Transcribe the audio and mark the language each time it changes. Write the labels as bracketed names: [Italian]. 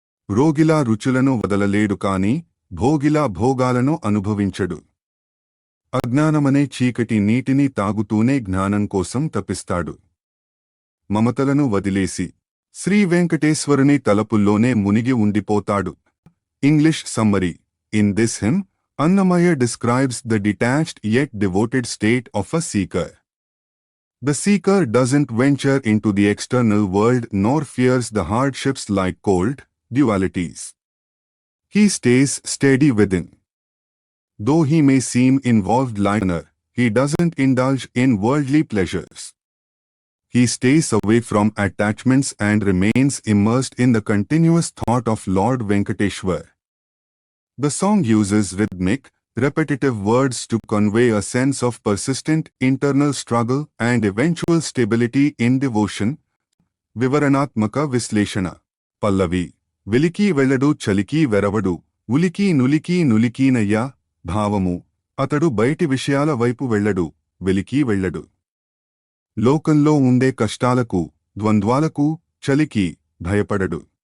[Telugu] రోగిలా రుచులను వదలలేడు కాని భోగిలా భోగాలను అనుభవించడు. అజ్ఞానమనే చీకటి నీటిని తాగుతూనే జ్ఞానం కోసం తపిస్తాడు. మమతలను వదిలేసి శ్రీ వెంకటేశ్వరుని తలపుల్లోనే మునిగి ఉండిపోతాడు. [English] English summary. In this hymn, Annamaya describes the detached yet devoted state of a seeker. The seeker doesn't venture into the external world nor fears the hardships like cold, dualities. He stays steady within. Though he may seem involved liner, he doesn't indulge in worldly pleasures. He stays away from attachments and remains immersed in the continuous thought of Lord Venkateshwar. The song uses rhythmic, repetitive words to convey a sense of persistent internal struggle and eventual stability in devotion. [Telugu] వివరణాత్మక విశ్లేషణ. పల్లవి. వెలికి వెళ్ళడు చలికి వెరవడు, ఉలికి నులికి నులికీనయ్యా. భావము. అతడు బయటి విషయాల వైపు వెళ్ళడు, వెలికి వెళ్ళడు. లోకంలో ఉండే కష్టాలకు, ద్వంద్వాలకు, చలికి భయపడడు.